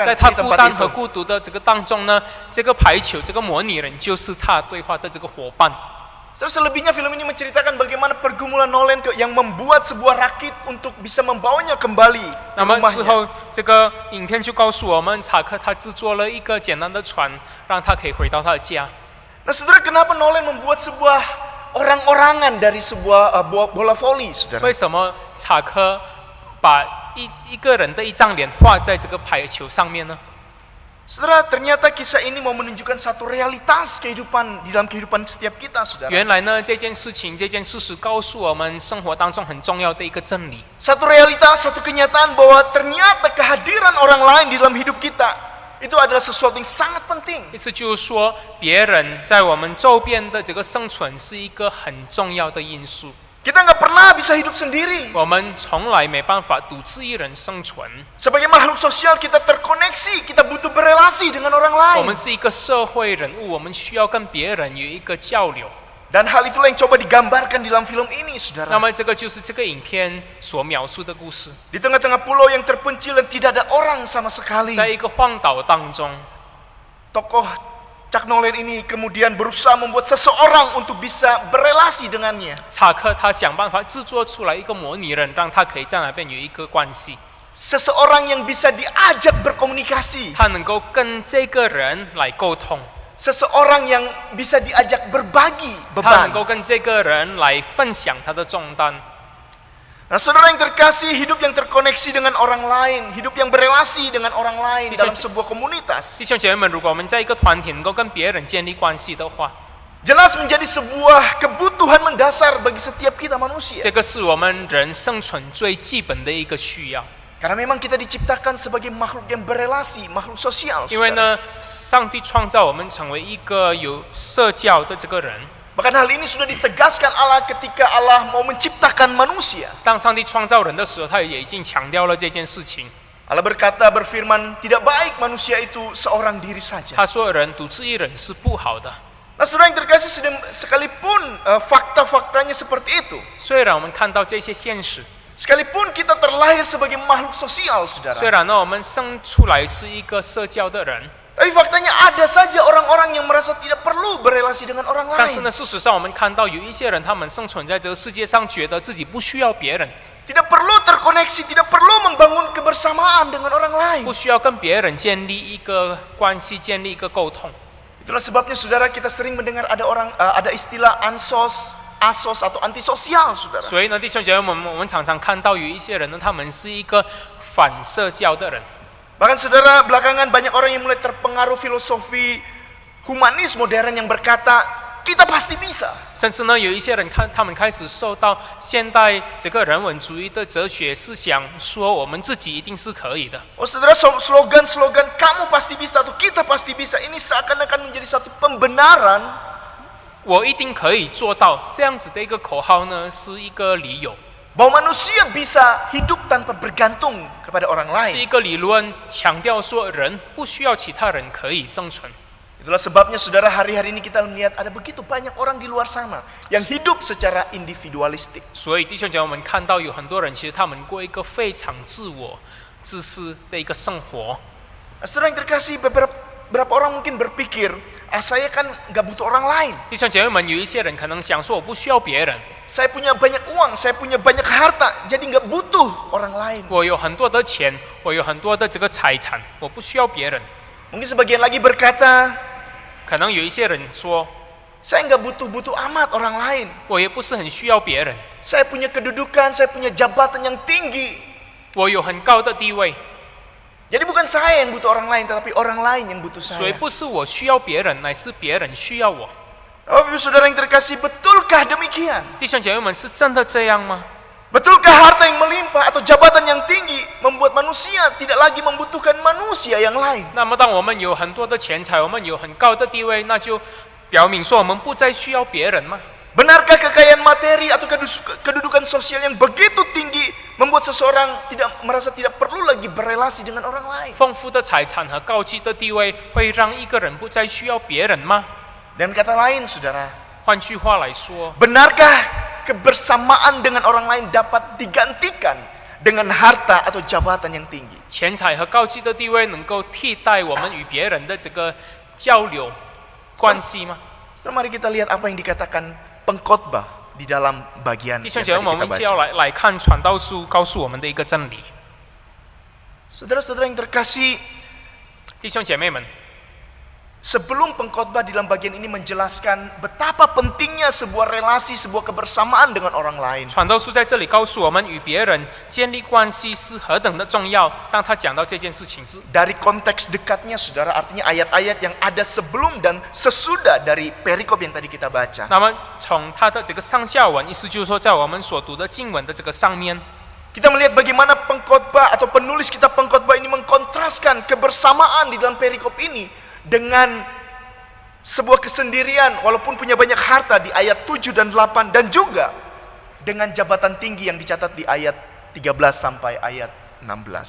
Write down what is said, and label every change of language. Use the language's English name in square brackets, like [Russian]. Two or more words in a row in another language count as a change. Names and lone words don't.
[Chinese] 在 [Indonesian] di [Chinese] 他孤 [Indonesian] tempat [Chinese] 单和 [Indonesian] itu. [Chinese] 孤独的这个当中呢，这个排球这个模拟人就是他对话的这个伙伴。 [Indonesian] Selebihnya film ini menceritakan bagaimana pergumulan Nolan yang membuat sebuah rakit untuk bisa membawanya kembali ke [Chinese] 那么之 [Indonesian] rumahnya. [Chinese] 后，这个影片就告诉我们，查克他制作了一个简单的船，让他可以回到他的家。 [Indonesian] Nah, saudara, kenapa Nolan membuat sebuah orang-orangan dari sebuah bola voli, saudara? [Chinese] 为什么查克把一个人的一张脸画在这个排球上面呢？ [Indonesian] Saudara, ternyata kisah ini mau menunjukkan satu realitas kehidupan di dalam kehidupan setiap kita, saudara. [Chinese] 原来呢，这件事实告诉我们生活当中很重要的一个真理。 [Indonesian] Satu realitas, satu kenyataan bahwa ternyata kehadiran orang lain di dalam hidup kita itu adalah sesuatu yang sangat penting. [Chinese] 意思就是说，别人在我们周边的这个生存是一个很重要的因素。 [Indonesian] Kita nggak pernah bisa hidup sendiri. [Chinese] 我们从来没办法独自一人生存。 [Indonesian] Sebagai makhluk sosial kita terkoneksi, kita butuh berelasi dengan orang [Chinese] 我 [Indonesian] lain. [Chinese] 们是一个社会人物，我们需要跟别人有一个交流。 [Indonesian] Dan hal itulah yang coba digambarkan di dalam film ini, [Chinese] 那 [Indonesian] saudara. [Chinese] 么这个就是这个影片所描述的故事， [Indonesian] Di tengah-tengah pulau yang terpencil dan tidak ada orang sama sekali. [Chinese] 在一个荒岛当中， [Indonesian] Tokoh Chuck Nolan ini kemudian berusaha membuat seseorang untuk bisa berelasi dengannya. [Chinese] 查克他想办法制作出来一个模拟人，让他可以在那边有一个关系， [Indonesian] Seseorang yang bisa diajak berkomunikasi. [Chinese] 他能够跟这个人来沟通， [Indonesian] Seseorang yang bisa diajak berbagi [Chinese] 他能 [Indonesian] beban. [Chinese] 够跟这个人来分享他的重担。 [Indonesian] Nah, saudara yang terkasih, hidup yang terkoneksi dengan orang lain, hidup yang berelasi dengan orang lain Bisa- dalam sebuah komunitas, [Chinese] 弟兄姐妹们，如果我们在一个团体能够跟别人建立关系的话， [Indonesian] jelas menjadi sebuah kebutuhan mendasar bagi setiap kita manusia. [Chinese] 这个是我们人生存最基本的一个需要。 [Indonesian] Karena memang kita diciptakan sebagai makhluk yang berelasi, makhluk sosial. [Chinese] 因为 [Indonesian] saudara. [Chinese] 呢，上帝创造我们成为一个有社交的这个人。 [Indonesian] Bahkan hal ini sudah ditegaskan Allah ketika Allah mau menciptakan manusia. [Chinese] 当上帝创造人的时候，他也已经强调了这件事情。 [Indonesian] Allah berkata, berfirman, tidak baik manusia itu seorang diri saja. [Chinese] 他说人独自一人是不好的。 [Indonesian] Nah, saudara yang terkasih, sekalipun fakta-faktanya seperti itu, [Chinese] 虽然我们看到这些现实， [Indonesian] sekalipun kita terlahir sebagai makhluk sosial, [Chinese] 虽 [Indonesian] saudara, [Chinese] 然呢我们生出来是一个社交的人， [Indonesian] tapi faktanya ada saja orang-orang yang merasa tidak perlu berelasi dengan orang [Chinese] 但是 [Indonesian] lain. [Chinese] 呢，事实上我们看到有一些人，他们生存在这个世界上，觉得自己不需要别人， [Indonesian] Tidak perlu terkoneksi, tidak perlu membangun kebersamaan dengan orang lain. [Chinese] 不需要跟别人建立一个关系，建立一个沟通。 [Indonesian] Itulah sebabnya, saudara, kita sering mendengar ada istilah ansos, asos atau antisosial, saudara. [Chinese] 所以呢，弟兄姐妹们，我们常常看到有一些人呢，他们是一个反社交的人。 [Indonesian] Bahkan, saudara, belakangan banyak orang yang mulai terpengaruh filosofi humanis modern yang berkata, kita pasti bisa. [Chinese] 甚至呢，有一些人他们开始受到现代这个人文主义的哲学思想，说我们自己一定是可以的。 [Indonesian] Oh, saudara, slogan-slogan kamu pasti bisa atau kita pasti bisa ini seakan-akan menjadi satu pembenaran [Chinese] 我一定可以做到，这样子的一个口号呢，是一个理由。 [Indonesian] bahwa manusia bisa hidup tanpa bergantung kepada orang [Chinese] 是 [Indonesian] lain. [Chinese] 一个理论，强调说人不需要其他人可以生存。 [Indonesian] Itulah sebabnya saudara, hari-hari ini kita melihat ada begitu banyak orang di luar sana yang hidup secara individualistik. [Chinese] 所以弟兄姐妹，我们看到有很多人，其实他们过一个非常自我、自私的一个生活。 [Indonesian] Nah, saudara yang terkasih, beberapa orang mungkin berpikir, saya kan nggak butuh orang lain. [Chinese] 弟兄姐妹们，有一些人可能想说，我不需要别人， [Indonesian] Saya punya banyak uang, saya punya banyak harta, jadi nggak butuh orang lain. [Chinese] 我有很多的钱，我有很多的这个财产，我不需要别人。 [Indonesian] Mungkin sebagian lagi berkata, [Chinese] 可能有一些人说， [Indonesian] saya nggak butuh amat orang lain. [Chinese] 我也不是很需要别人， [Indonesian] Saya punya kedudukan, saya punya jabatan yang tinggi. [Chinese] 我有很高的地位， [Indonesian] Jadi bukan saya yang butuh orang lain, tetapi orang lain yang butuh [Chinese] 所以 [Indonesian] saya. [Chinese] 不是我需要别人，乃是别人需要我。 [Indonesian] Bapak Ibu Saudara yang terkasih, betulkah demikian? [Chinese] 弟兄姐妹们，是真的这样吗？ [Indonesian] Betulkah harta yang melimpah atau jabatan yang tinggi membuat manusia tidak lagi membutuhkan manusia yang lain? [Chinese] 那么，当我们有很多的钱财，我们有很高的地位，那就表明说我们不再需要别人吗？ [Indonesian] Benarkah kekayaan materi atau kedudukan sosial yang begitu tinggi membuat seseorang merasa tidak perlu lagi berelasi dengan orang lain? [Chinese] 丰富的财产和高级的地位会让一个人不再需要别人吗？ [Indonesian] Dan kata lain, saudara, [Chinese] 换句话来说， [Indonesian] benarkah kebersamaan dengan orang lain dapat digantikan dengan harta atau jabatan yang tinggi? [Chinese] 钱财和高级的地位能够替代我们与别人的这个交流关系吗？ [Indonesian] Sekarang mari kita lihat apa yang dikatakan pengkhotbah di dalam bagian [Chinese] 弟 [Indonesian] yang [Chinese] 兄姐妹，我 [Indonesian] tadi [Chinese] 们 [Indonesian] kita [Chinese] 就要 [Indonesian] baca. [Chinese] 来看传道书告诉我们的一个真理。 [Indonesian] Saudara-saudara yang terkasih, [Chinese] 弟兄姐妹们， [Indonesian] sebelum pengkhotbah di dalam bagian ini menjelaskan betapa pentingnya sebuah relasi, sebuah kebersamaan dengan orang lain. [Chinese] 传道书在这里告诉我们，与别人建立关系是何等的重要。当他讲到这件事情之 [Indonesian] Dari konteks dekatnya, saudara, artinya ayat-ayat yang ada sebelum dan sesudah dari perikop yang tadi kita baca. [Chinese] 那么从他的这个上下文，意思就是说，在我们所读的经文的这个上面， [Indonesian] Kita melihat bagaimana pengkhotbah atau penulis kitab pengkhotbah ini mengkontraskan kebersamaan di dalam perikop ini dengan sebuah kesendirian walaupun punya banyak harta di ayat 7 dan 8, dan juga dengan jabatan tinggi yang dicatat di ayat 13 sampai ayat 16.